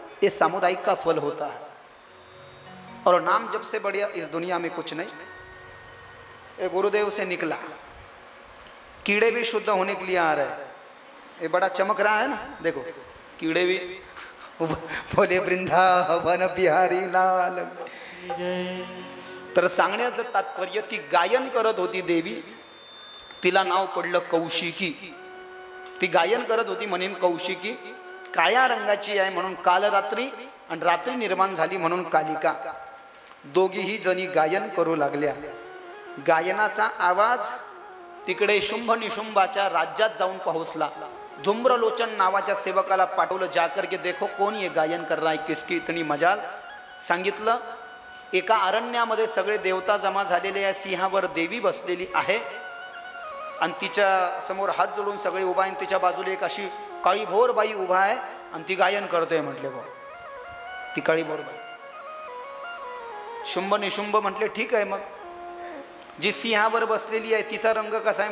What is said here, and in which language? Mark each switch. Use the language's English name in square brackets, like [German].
[Hindi] ये सामुदायिक का फल होता है। और नाम जप से बढ़िया इस दुनिया में कुछ नहीं। ये गुरुदेव से निकला, कीड़े भी शुद्ध होने के लिए आ रहे हैं। ये बड़ा चमक रहा है ना, देखो कीड़े भी बोले वृंदावन बिहारी लाल। [Marathi] तर सांगण्याचं तात्पर्य, ती गायन करत होती देवी, तिला नाव पडलं कौशिकी। ती गायन करत होती म्हणून कौशिकी, काळ्या रंगाची आहे म्हणून कालरात्री, आणि रात्री निर्माण झाली म्हणून कालिका। दोघीही जणी गायन करू लागल्या। गायनाचा आवाज तिकडे शुंभ निशुंभाच्या राज्यात जाऊन पोहोचला। धूम्रलोचन नावाच्या सेवकाला पाठवलं, [Hindi] जाकर के देखो कौन ये गायन कर रहा है, किसकी इतनी मजाल। [Marathi] सांगितलं, एका अरण्यामध्ये सगळे देवता जमा झालेले आहे, सिंहावर देवी बसलेली आहे, आणि तिच्या समोर हात जोडून सगळे उभा आहे, तिच्या बाजूला एक अशी काळीभोर बाई उभा आहे आणि ती गायन करते। म्हटले बा ती काळीभोर बाई। शुंभ निशुंभ म्हटले ठीक आहे, मग जी सिंहावर बसलेली आहे तिचा रंग कसा आहे?